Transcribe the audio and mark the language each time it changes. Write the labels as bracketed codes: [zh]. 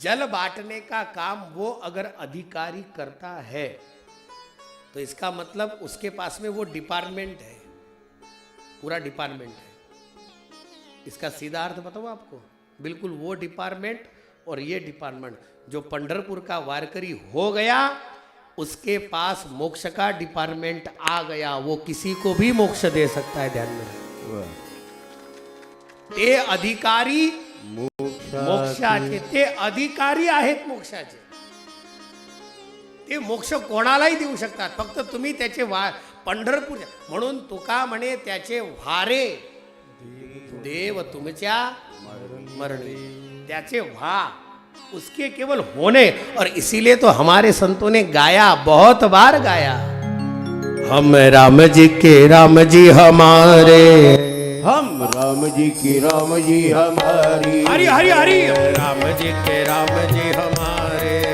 [hi] जल बांटने का काम वो अगर अधिकारी करता है तो इसका मतलब उसके पास में वो डिपार्टमेंट है, पूरा डिपार्टमेंट है। इसका सीधा अर्थ बताऊं आपको, बिल्कुल वो डिपार्टमेंट और ये डिपार्टमेंट। जो पंढरपुर का वारकरी हो गया उसके पास मोक्ष का डिपार्टमेंट आ गया, वो किसी को भी मोक्ष दे सकता है। [mr] ध्यान में, ते अधिकारी मोक्षाचे, ते अधिकारी आहेत मोक्षाचे। ते मोक्ष कोणालाही देऊ शकतात, फक्त तुम्ही त्याचे पंढरपूर म्हणून तुका म्हणे त्याचे व्हारे देव तुमच्या मरणी, त्याचे व्हा, [hi] उसके केवल होने। और इसीलिए तो हमारे संतों ने गाया, बहुत बार गाया, हम राम जी के राम जी हमारे, हम राम जी की राम जी हमारी, हरि हरि हरि, राम जी के राम जी हमारे,